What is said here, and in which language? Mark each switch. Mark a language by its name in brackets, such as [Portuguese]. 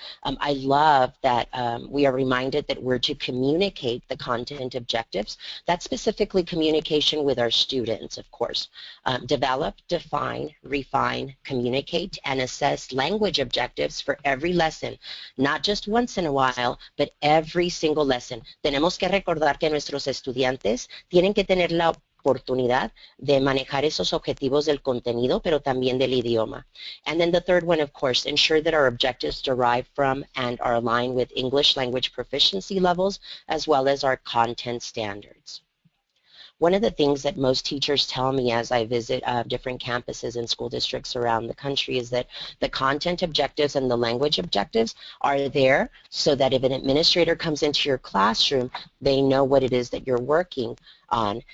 [English] I love that we are reminded that we're to communicate the content objectives. That's specifically communication with our students, of course. Develop, define, refine, communicate, and assess language objectives for every lesson, not just once in a while, but every single lesson. [Spanish] Tenemos que recordar que nuestros estudiantes tienen que tener la oportunidad de manejar esos objetivos del contenido, pero también del idioma. [English] And then the third one, of course, ensure that our objectives derive from and are aligned with English language proficiency levels, as well as our content standards. One of the things that most teachers tell me as I visit different campuses and school districts around the country is that the content objectives and the language objectives are there so that if an administrator comes into your classroom, they know what it is that you're working on.